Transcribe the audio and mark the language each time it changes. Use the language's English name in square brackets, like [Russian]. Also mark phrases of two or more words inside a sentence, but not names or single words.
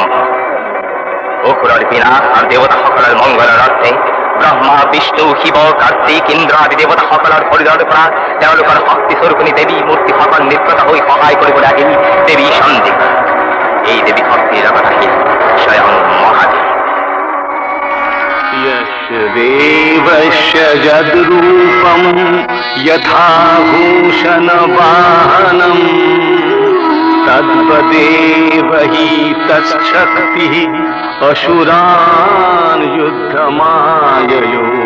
[Assamese] অসুৰৰ বিনাশ আৰু দেৱতাসকলৰ মংগলৰ অৰ্থে ব্ৰহ্মা, বিষ্ণু, শিৱ, কাৰ্তিক, ইন্দ্ৰ আদি দেৱতাসকলৰ শৰীৰৰ পৰা তেওঁলোকৰ শক্তিস্বৰূপিণী দেৱী মূৰ্তিসকল নিৰ্গত হৈ সহায় কৰিবলৈ আহিল দেৱী চণ্ডিকা। এই দেৱী শক্তিৰ লগত আহিল স্বয়ং মহাদেৱ। [Sanskrit] देवस्य यद्रूपं यथा भूषणवाहनम् तद्वदेव हि तच्छक्तिः असुरान् युद्धमाययो।